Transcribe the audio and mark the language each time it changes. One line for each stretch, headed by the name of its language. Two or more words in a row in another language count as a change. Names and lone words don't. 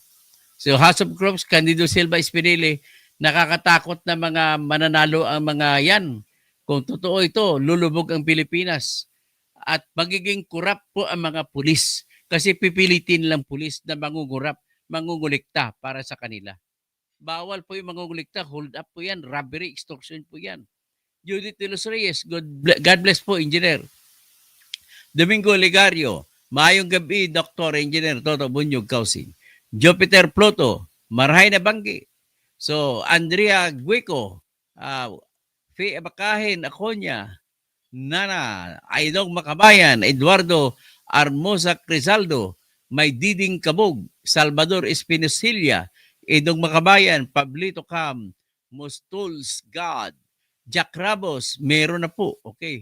Filipino: So House of Crops, Candido Silva Espinili, nakakatakot na mga mananalo ang mga yan. Kung totoo ito, lulubog ang Pilipinas. At magiging kurap po ang mga pulis. Kasi pipilitin lang pulis na mangungurap, mangungulikta para sa kanila. Bawal po yung mangungulikta, hold up po yan, robbery, extortion po yan. Judith de los Reyes,
English: God bless
Filipino: po, Engineer. Domingo Ligario,
Cebuano: maayong gabi,
Filipino: Dr. Engineer Toto Bunyog Kausing. Jupiter Ploto,
Bikol: Marhay na Banggi.
Filipino: So, Andrea Guico, Fee Abakahin, Aconya, Nana, Aidong Makabayan, Eduardo Armosa Crizaldo, May Diding Kabog, Salvador Espinosilia, Edong Makabayan, Pablito Cam, Mustuls God, Jack Rabos, meron na po, okay.